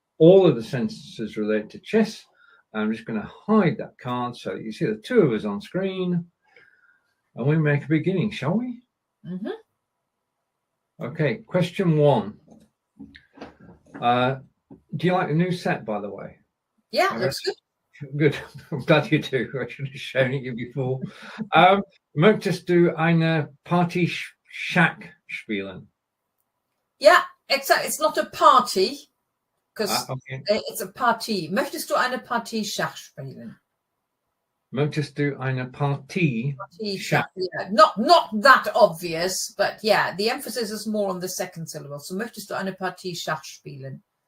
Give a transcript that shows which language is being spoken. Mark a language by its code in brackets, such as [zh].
[en] All of the sentences relate to chess. I'm just going to hide that card so you see the two of us on screen, and we make a beginning, shall we? Mm-hmm. Okay, question 1. Do you like the new set, by the way? Yeah, looks good. Good. I'm glad you do. I should have shown it you before. [de] Möchtest du eine Partie Schach spielen? [en] Yeah, except it's not a party, because okay. It's a Partie. [de] Möchtest du eine Partie Schach spielen? Möchtest du eine Partie Schach? [en] Yeah, not that obvious, but yeah, the emphasis is more on the second syllable. [de] So möchtest du eine Partie Schach spielen?